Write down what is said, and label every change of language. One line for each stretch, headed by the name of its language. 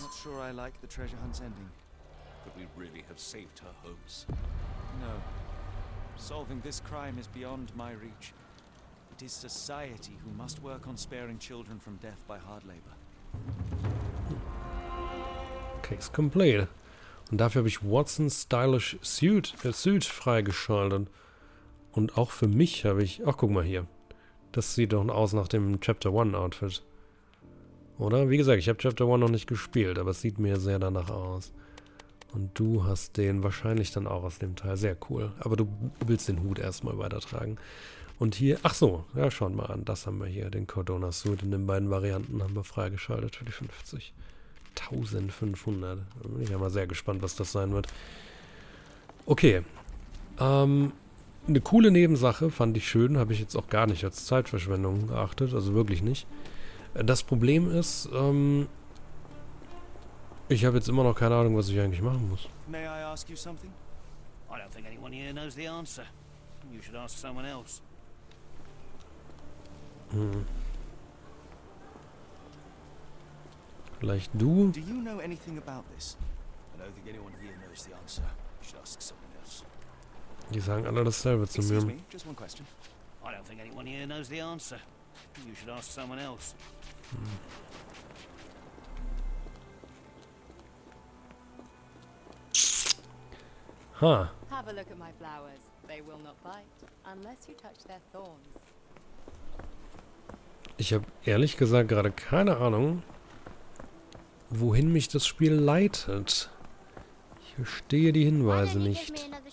English: Not sure I like the treasure hunt's ending. Could we really have saved her, Holmes? No. Solving this crime is beyond my reach. It is society who must work on sparing children from death by hard labor. Case complete.
German: Und dafür habe ich Watson's Stylish Suit freigeschaltet. Und auch für mich habe ich... Ach, guck mal hier. Das sieht doch aus nach dem Chapter 1 Outfit. Oder? Wie gesagt, ich habe Chapter 1 noch nicht gespielt, aber es sieht mir sehr danach aus. Und du hast den wahrscheinlich dann auch aus dem Teil. Sehr cool. Aber du willst den Hut erstmal weitertragen. Und hier... Ach so, ja, schaut mal an. Das haben wir hier. Den Cordona Suit in den beiden Varianten haben wir freigeschaltet für die 50. 1500. Da bin ich ja mal sehr gespannt, was das sein wird. Okay. Eine coole Nebensache, fand ich schön, habe ich jetzt auch gar nicht als Zeitverschwendung geachtet, also wirklich nicht. Das Problem ist, ich habe jetzt immer noch keine Ahnung, was ich eigentlich machen muss.
English: May I ask you something? I don't think anyone here knows the answer. You should ask someone else.
German: Vielleicht du?
English: Do you know anything about this? I don't think anyone here knows the answer. You should ask someone else.
German: Die sagen alle dasselbe zu
English: Excuse
German: mir.
English: me, just one question. I don't think anyone here knows the answer. You should ask someone else. Ha. Have a look at my flowers. They will not bite unless you touch their thorns.
German: Ich habe ehrlich gesagt gerade keine Ahnung, wohin mich das Spiel leitet. Ich verstehe die Hinweise nicht.